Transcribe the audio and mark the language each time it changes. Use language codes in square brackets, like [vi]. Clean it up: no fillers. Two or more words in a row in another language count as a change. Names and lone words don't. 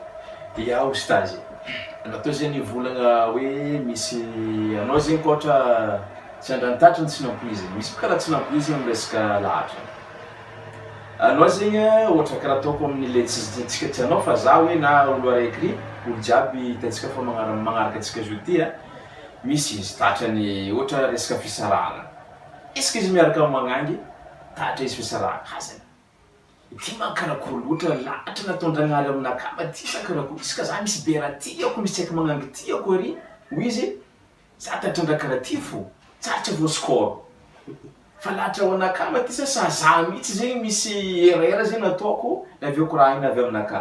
[mg] Dia ustazy, natao zay ny volagna hoe misy anao zay koatra tsy andranitatra ny tsy nampoiziny, misy karaha tsy nampoiziny amin'ny resaka lahatra. Anao zegny ohatra karaha ataoko amin'ilay tsika tsy anao fa za hoe na olo araiky olo jiaby hitantsika fa magnaraka antsika zao ty misy izy tatrany ohatra resaka fisarahana. [fr] Est-ce que [mg] izy miaraka magnangy tatra izy fisarahana hazany. Ty mankarakory loatra lahatra nataon-Dragnahary aminakamba ty sankarakory, iska za misy be raha tiako, misy tsaiky magnangy tiako ary hoy izy za tatrandraha karaha ty fo tsarotra voaskôro. Fa lahatra ho anakamba ty sa za mihitsy zegny misy erreur zegny nataoko naviako raha igny avy aminakà.